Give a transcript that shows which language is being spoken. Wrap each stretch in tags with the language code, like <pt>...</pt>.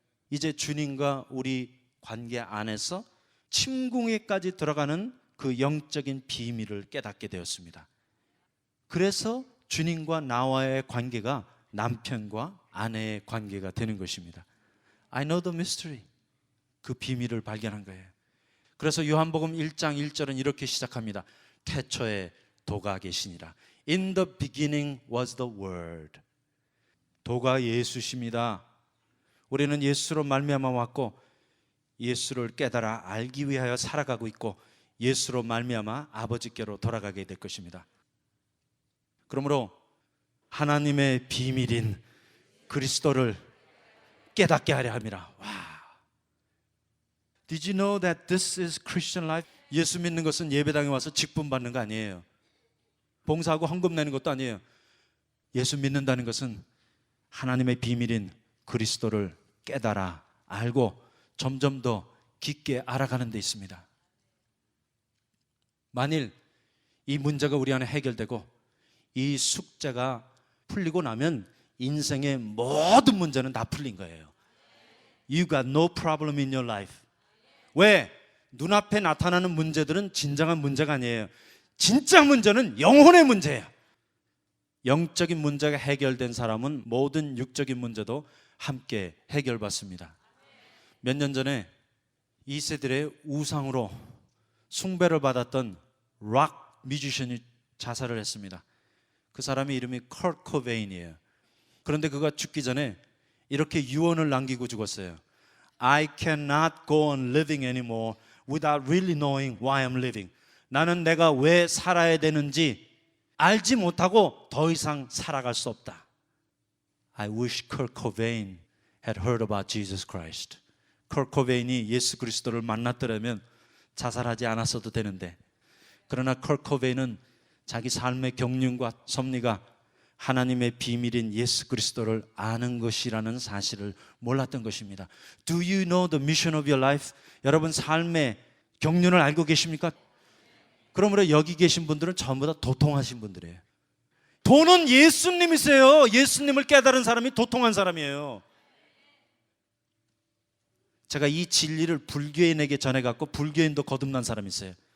<ko>이제 주님과 우리 관계 안에서 침궁에까지 들어가는 그 영적인 비밀을 깨닫게 되었습니다. 그래서 주님과 나와의 관계가 남편과 아내의 관계가 되는 것입니다.</ko> <en>I know the mystery.</en> <ko>그 비밀을 발견한 거예요. 그래서 요한복음 1장 1절은 이렇게 시작합니다. 태초에 도가 계시니라.</ko> <en>In the beginning was the word.</en> <ko>도가 예수십니다. 우리는 예수로 말미암아 왔고 예수를 깨달아 알기 위하여 살아가고 있고 예수로 말미암아 아버지께로 돌아가게 될 것입니다. 그러므로 하나님의 비밀인 그리스도를 깨닫게 하려 함이라. 와.</ko> <en>Did you know that this is Christian life?</en> <ko>예수 믿는 것은 예배당에 와서 직분 받는 거 아니에요. 봉사하고 헌금 내는 것도 아니에요. 예수 믿는다는 것은 하나님의 비밀인 그리스도를 깨달아 알고 점점 더 깊게 알아가는 데 있습니다. 만일 이 문제가 우리 안에 해결되고 이 숙제가 풀리고 나면 인생의 모든 문제는 다 풀린 거예요.</ko> <en>You got no problem in your life.</en> <ko>왜? 눈앞에 나타나는 문제들은 진정한 문제가 아니에요. 진짜 문제는 영혼의 문제예요. 영적인 문제가 해결된 사람은 모든 육적인 문제도 함께 해결받습니다. 몇 년 전에 2세들의 우상으로 숭배를 받았던 락 뮤지션이 자살을 했습니다. 그 사람의 이름이 컬트 코베인이에요. 그런데 그가 죽기 전에 이렇게 유언을 남기고 죽었어요.</ko> <en>I cannot go on living anymore without really knowing why I'm living.</en> <ko>나는 내가 왜 살아야 되는지 알지 못하고 더 이상 살아갈 수 없다.</ko> <en>I wish Kurt Cobain had heard about Jesus Christ.</en> <ko>Kurt Cobain이 예수 그리스도를 만났더라면 자살하지 않았어도 되는데, 그러나 Kurt Cobain은 자기 삶의 경륜과 섭리가 하나님의 비밀인 예수 그리스도를 아는 것이라는 사실을 몰랐던 것입니다.</ko> <en>Do you know the mission of your life?</en> <ko>여러분 삶의 경륜을 알고 계십니까? 그러므로 여기 계신 분들은 전부 다 도통하신 분들이에요. 도는 예수님이세요. 예수님을 깨달은 사람이 도통한 사람이에요. 제가 이 진리를 불교인에게 전해갖고 불교인도 거듭난 사람이 있어요.</ko>